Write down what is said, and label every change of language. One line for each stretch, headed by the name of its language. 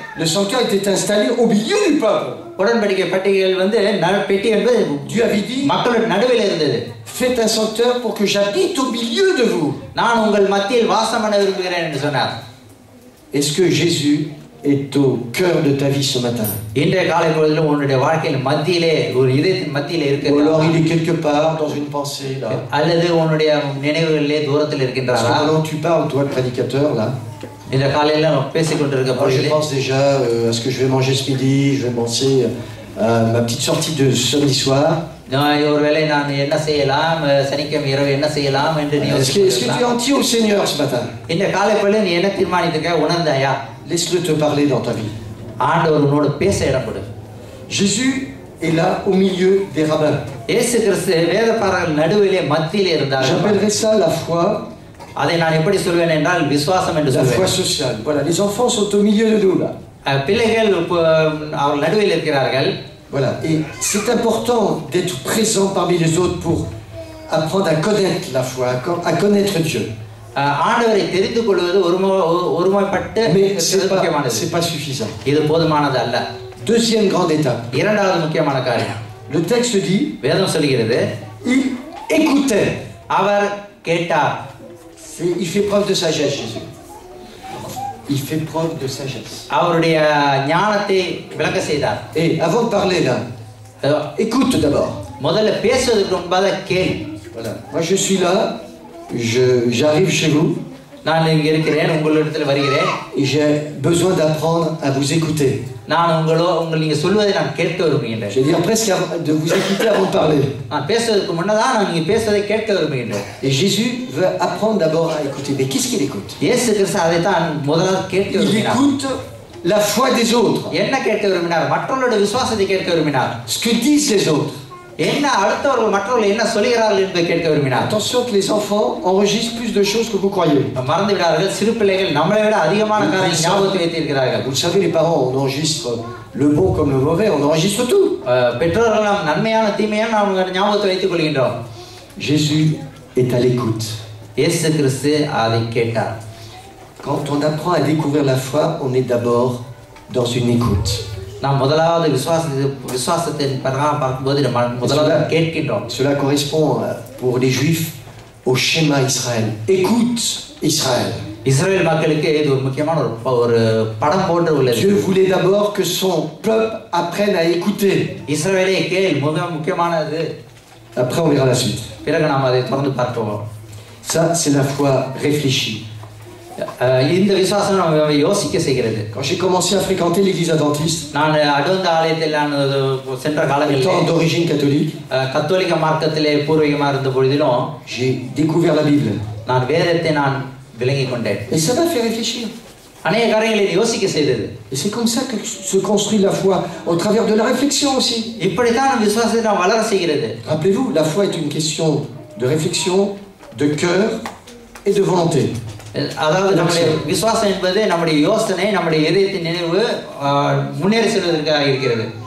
French: le sanctuaire était installé au milieu du peuple.
Tamil: உடன்படிக்கை பெட்டிகள் வந்து பெட்டி என்பது
French: Dieu avait dit
Tamil: மக்களுடைய நடுவில் இருந்தது.
French: Faites un sanctuaire pour que j'habite au milieu de vous.
Tamil: நான் உங்கள் மத்தியில் வாசம் பண்ண விரும்புகிறேன் என்று சொன்னார்.
French: Est-ce que Jésus est au cœur de ta vie ce matin?
Tamil: இன்றைய காலை பொழுதில் உன்னுடைய வாழ்க்கையின் மத்தியிலே ஒரு இதயத்தின் மத்தியிலே இருக்கிறார்.
French: Ou alors il est quelque part dans une pensée là.
Tamil: அல்லது உன்னுடைய நினைவுகளிலே தூரத்தில் இருக்கின்றாரா?
French: Pendant que tu parles toi le prédicateur là.
Tamil: இந்த காலையில நான் பேசிக் கொண்டிருக்க பொழுது
French: je pense déjà à ce que je vais manger ce midi, je vais penser à ma petite sortie de samedi soir.
Tamil: ஒருவேளை நான் என்ன செய்யலாம், சனிக்கிழமை இரவு என்ன செய்யலாம் என்று நீ
French: Est-ce que tu es entier au Seigneur ce matin?
Tamil: இந்த காலை பொழுது நீ என்ன தீர்மானித்திருக்க உணர்ந்தாயா?
French: laisse-le te parler dans ta vie.
Tamil: ஆண்டவர் உன்னோட பேச இடம் கொடு.
French: Jésus est là au milieu des rabbins.
Tamil: இயேசு கிறிஸ்து வேதபாரகர்கள் நடுவிலே மத்தியிலே இருந்தார்.
French: J'appellerais ça la foi.
Tamil: அதை நான் எப்படி சொல்வேன் என்றால் விசுவாசம் என்று சொல்வேன்.
French: La foi sociale. Voilà, les enfants sont au milieu de nous là.
Tamil: பிள்ளைகள் அவர் நடுவில் இருக்கிறார்கள்.
French: Voilà, et c'est important d'être présent parmi les autres pour apprendre à connaître la foi, à connaître Dieu.
Tamil: ஆண்டவரை தெரிந்து கொள்வது ஒருமைப்பட்டு முக்கியமானது.
French: C'est pas suffisant.
Tamil: இது போதுமானது அல்ல.
French: Deuxième grande étape.
Tamil: இரண்டாவது முக்கியமான காரியம்.
French: Le texte dit,
Tamil: வேதம் சொல்கிறது,
French: il écoutait.
Tamil: அவர் கேட்டார்.
French: Il fait preuve de sagesse, Jésus. Il fait preuve de sagesse.
Tamil: அவருடைய ஞானத்தை விளக்க செய்தார்.
French: Et avant de parler là, écoute d'abord.
Tamil: முதல்ல பேசுவதற்கு முன்பாக கேள்.
French: Voilà. Moi je suis là, j'arrive chez vous.
Tamil: நான் இங்க இருக்கிறேன், உங்களிடத்தில் வருகிறேன்.
French: J'ai besoin d'apprendre à vous écouter.
Tamil: நான் நீங்க சொல்வதை நான் கேட்க விரும்புகிறேன்.
French: Je veux dire presque de vous écouter avant de parler.
Tamil: நான் பேசுவதற்கு முன்னதான் நான் நீங்க பேசுவதை கேட்க விரும்புகிறேன்.
French: Et Jésus veut apprendre d'abord à écouter. Mais qu'est-ce qu'il écoute?
Tamil: இயேசு கிறிஸ்து அதை தான் முதலாவது கேட்க விரும்பினார்.
French: Il écoute la foi des autres.
Tamil: என்ன கேட்க விரும்பினார்? மற்றவர்களுடைய விசுவாசத்தை கேட்க விரும்பினார்.
French: Ce que disent les autres.
Tamil: என்ன அடுத்தவர்கள் மற்றவர்கள் என்ன சொல்கிறார்கள் என்பதை கேட்க விரும்பினார்.
French: Attention que les enfants enregistrent plus de choses que vous croyez.
Tamil: மறந்து விடாதீர்கள், சிறு பிள்ளைகள் நம்மளை விட அதிகமான காரியங்களை ஞாபகத்தில் வைத்திருக்கிறார்கள்.
French: Vous savez, les parents on enregistre le bon comme le mauvais, on enregistre tout.
Tamil: பெற்றோர்கள் நாம் நன்மையான தீமையான நாம் ஞாபகத்தில் வைத்துக் கொள்கின்றோம்.
French: Jésus est à l'écoute.
Tamil: இயேசு கிறிஸ்து அதை கேட்டார்.
French: Quand on apprend à découvrir la foi, on est d'abord dans une écoute.
Tamil: நாம் முதலாவது விசுவாசத்தின் பார்க்கும்போது முதலாவது கேட்கின்றோம்.
French: Cela correspond pour les Juifs au schéma Israël. Écoute Israël.
Tamil: இஸ்ரவேல் மக்களுக்கு இது ஒரு முக்கியமான ஒரு படம் போன்று உள்ளது.
French: Dieu voulait d'abord que son peuple apprenne à écouter.
Tamil: இஸ்ரவேலே கேள், முக்கியமானது.
French: Après on verra la suite.
Tamil: பிறகு நாம் அதை தொடர்ந்து பார்ப்போம்.
French: Ça c'est la foi réfléchie.
Tamil: இந்த விசுவாசம் நம்ம யோசிக்க செய்கிறது.
French: Quand j'ai commencé à fréquenter l'église adventiste,
Tamil: நான் அட்வென்ட் ஆலயத்தில் நான் சென்ற காலங்களில்
French: étant d'origine catholique,
Tamil: கத்தோலிக்க மார்க்கத்திலே பூர்வீகமாக இருந்த பொழுதிலும்
French: j'ai découvert la Bible.
Tamil: நான் வேதத்தை நான் விளங்கிக் கொண்டேன்.
French: Et ça m'a fait réfléchir.
Tamil: அநேக காரியங்களை யோசிக்க செய்தது.
French: Et c'est comme ça que se construit la foi, au travers de la réflexion aussi.
Tamil: இப்படித்தான் விசுவாசத்தை நாம் வளர செய்கிறது.
French: Rappelez-vous, la foi est une question de réflexion, de cœur et de volonté.
Tamil: அதாவது நம்முடைய விசுவாசம் என்பது நம்முடைய யோசனை, நம்முடைய இதயத்தின் நினைவு முன்னேறி செல்வதற்காக இருக்கிறது.